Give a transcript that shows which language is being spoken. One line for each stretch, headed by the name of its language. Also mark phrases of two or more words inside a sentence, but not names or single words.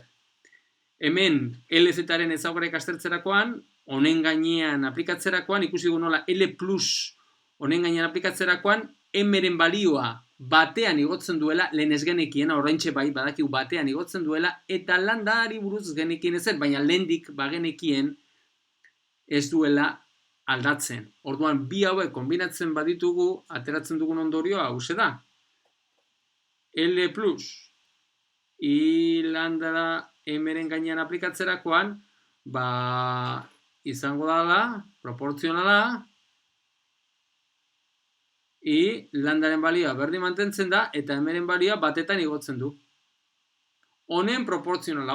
Basque: Hemen LZ-aren ezaugarriak aztertzerakoan, honen gainean aplikatzerakoan, ikusi dugu nola L plus honen gainean aplikatzerakoan, M-eren balioa batean igotzen duela, lehen ez genekiena, oraintxe bai badakigu batean igotzen duela, eta lambdaari buruz ez genekien ezer, baina lehendik bagenekien ez duela aldatzen. Orduan, bi hauek kombinatzen baditugu, ateratzen dugun ondorioa hauxe da. L plus I lambda M-eren gainean aplikatzerakoan, izango dela, proportzionala, I lambdaren balioa berdin mantentzen da, eta M-eren balioa batetan igotzen du. Honen proportzionala.